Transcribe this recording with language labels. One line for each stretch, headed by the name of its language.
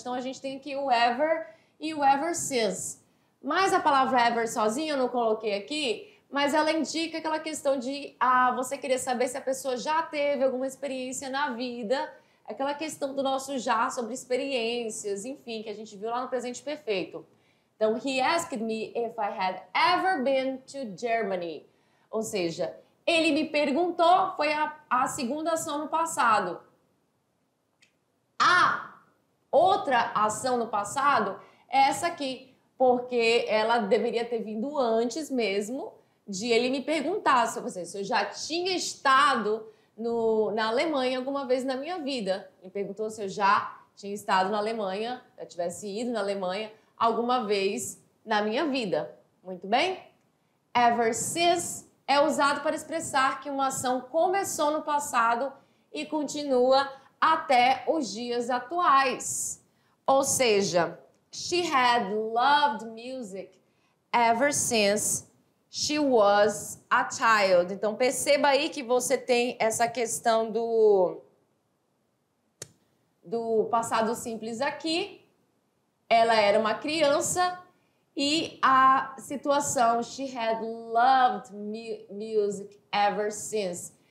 Portuguese: Então, a gente tem aqui o ever e o ever since. Mas a palavra ever sozinha eu não coloquei aqui, mas ela indica aquela questão de você querer saber se a pessoa já teve alguma experiência na vida, aquela questão do nosso já sobre experiências, enfim, que a gente viu lá no presente perfeito.
English: Então, he asked me if I had ever been to Germany.
Portuguese: Ou seja, ele me perguntou, foi a segunda ação no passado. A outra ação no passado é essa aqui, porque ela deveria ter vindo antes mesmo de ele me perguntar se eu já tinha estado na Alemanha alguma vez na minha vida. Ele perguntou se eu já tinha estado na Alemanha, se eu tivesse ido na Alemanha alguma vez na minha vida. Muito bem? Ever since é usado para expressar que uma ação começou no passado e continua até os dias atuais.
English: Ou seja, she had loved music ever since she was a child.
Portuguese: Então, perceba aí que você tem essa questão do passado simples aqui. Ela era uma criança e a situação,
English: she had loved music ever since.